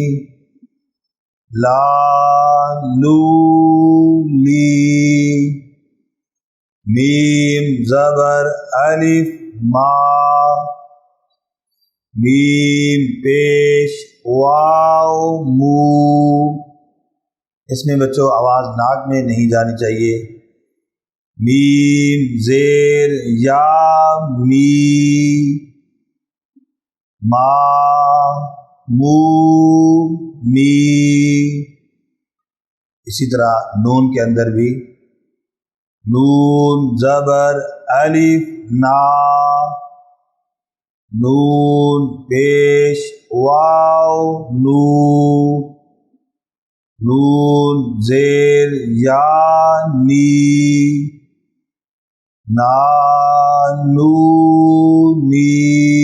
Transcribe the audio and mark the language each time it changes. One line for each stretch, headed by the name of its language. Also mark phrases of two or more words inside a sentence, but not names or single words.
Urdu: میم زبر الف میم پیش واو مو اس میں بچوں آواز ناک میں نہیں جانی چاہیے. میم زیر یا می ما مو می. اسی طرح نون کے اندر بھی نون زبر الف نا نون پیش واو نو نون زیر یا نی نا نو نی.